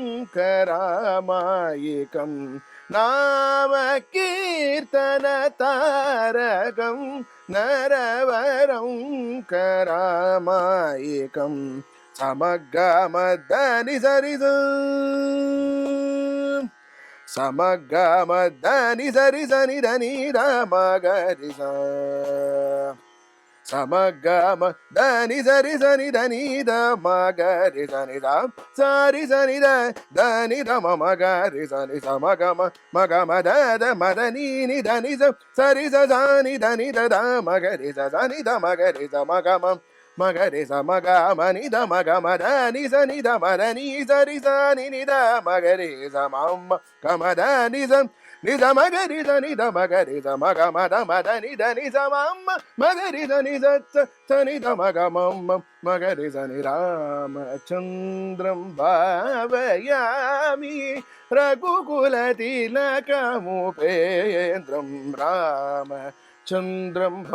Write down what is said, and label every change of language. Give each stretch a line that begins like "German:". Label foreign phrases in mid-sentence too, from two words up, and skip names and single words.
Sanskrit: करामायिकं नाम कीर्तन तारकं नरवरं करामायिकं समगमदनि सरिस समगमदनि सरिसनि धनि मगरिस समगम धनि सरि सनि धनि ध मगरि सनि ध सरि सनि ध धनि ध मगरि सनि समगम मगम ध मदनि नि धनि स सरि स धनि धनि ध मगरि स सनि ध मगरि स मगम मगरि स मगमनि ध मगम धनि सनि ध मदनि सरि सनि नि ध मगरि स मम गम धनि स निध मगरि स निध मगरि स मगम ध मदनि धनि स मम मगरि स नि स निध मगम मगरि स नि रामचन्द्रं भावयामि रघुकुल तिलकमुपेन्द्रं रामचन्द्रं